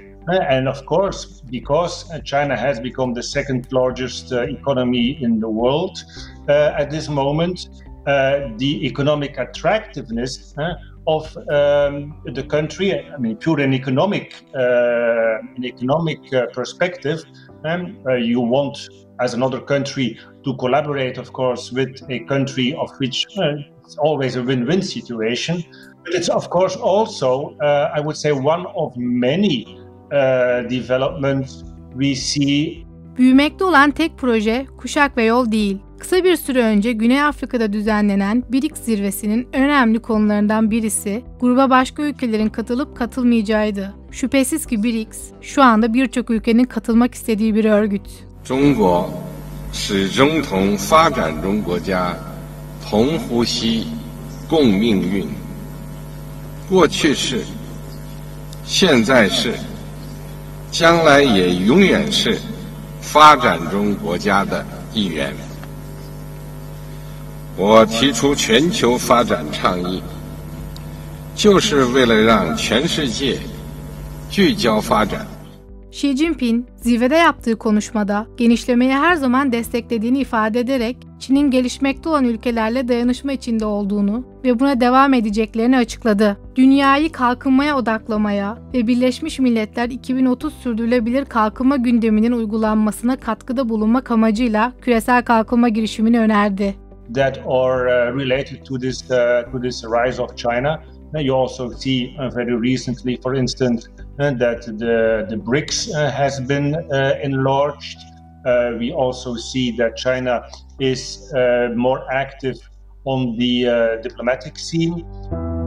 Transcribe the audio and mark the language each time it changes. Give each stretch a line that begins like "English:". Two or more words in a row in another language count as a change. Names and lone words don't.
English: And of course, because China has become the second largest economy in the world at this moment, the economic attractiveness of the country, I mean, pure in economic perspective, you want, as another country, to collaborate, of course, with a country of which it's always a win-win situation. But it's, of course, also, I would say, one of many developments we see.
Turkish: Büyümekte olan tek proje kuşak ve yol değil. Kısa bir süre önce Güney Afrika'da düzenlenen BRICS zirvesinin önemli konularından birisi, gruba başka ülkelerin katılıp katılmayacağıydı. Şüphesiz ki BRICS, şu anda birçok ülkenin katılmak istediği bir örgüt.
Chinese: 中国始终同发展中国家同呼吸、共命运。过去是，现在是，将来也永远是发展中国家的一员。我提出全球发展倡议，就是为了让全世界聚焦发展。
Turkish: Xi Jinping, zirvede yaptığı konuşmada genişlemeyi her zaman desteklediğini ifade ederek Çin'in gelişmekte olan ülkelerle dayanışma içinde olduğunu ve buna devam edeceklerini açıkladı. Dünyayı kalkınmaya odaklamaya ve Birleşmiş Milletler 2030 sürdürülebilir kalkınma gündeminin uygulanmasına katkıda bulunmak amacıyla küresel kalkınma girişimini önerdi.
English: That are related to this rise of China. You also see very recently, for instance, that the BRICS has been enlarged. We also see that China is more active on the diplomatic scene.